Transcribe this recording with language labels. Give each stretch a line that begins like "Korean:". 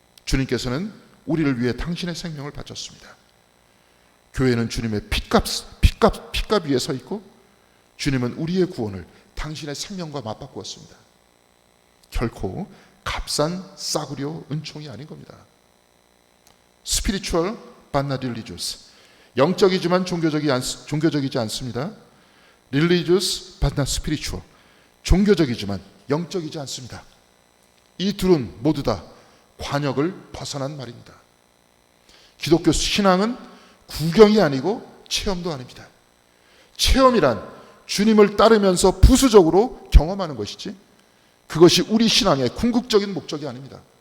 Korean: 주님께서는 우리를 위해 당신의 생명을 바쳤습니다. 교회는 주님의 핏값 위에 서 있고 주님은 우리의 구원을 당신의 생명과 맞바꾸었습니다. 결코 값싼 싸구려 은총이 아닌 겁니다.
English: Spiritual but not religious.
Korean: 영적이지만 종교적이지 않습니다.
English: Religious but not spiritual.
Korean: 종교적이지만 영적이지 않습니다. 이 둘은 모두 다 관역을 벗어난 말입니다. 기독교 신앙은 구경이 아니고 체험도 아닙니다. 체험이란 주님을 따르면서 부수적으로 경험하는 것이지 그것이 우리 신앙의 궁극적인 목적이 아닙니다.